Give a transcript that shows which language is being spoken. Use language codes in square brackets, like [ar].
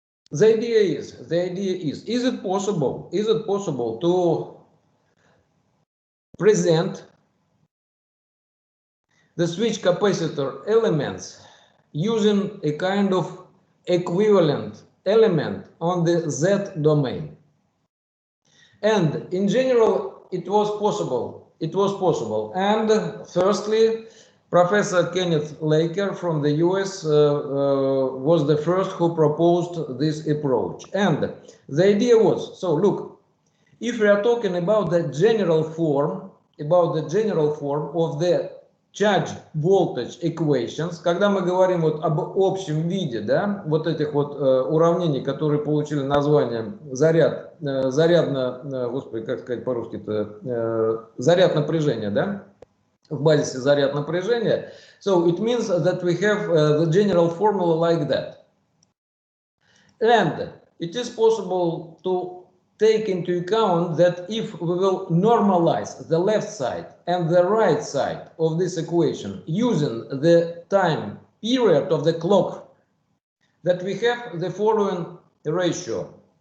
[en] The idea is, is it possible to present the switch capacitor elements using a kind of equivalent element on the Z domain? And in general, it was possible. And firstly, Professor Kenneth Lecture from the US was the first who proposed this approach. And the idea was, so look, if we are talking about the general form of the charge voltage equations, [ru] когда мы говорим вот об общем виде, да, вот этих вот уравнений, которые получили название заряд напряжения, да, в базисе заряд напряжения. [en] So it means that we have the general formula like that. And it is possible to take into account that if we will normalize the left side and the right side of this equation using the time period of the clock, that we have the following ratio.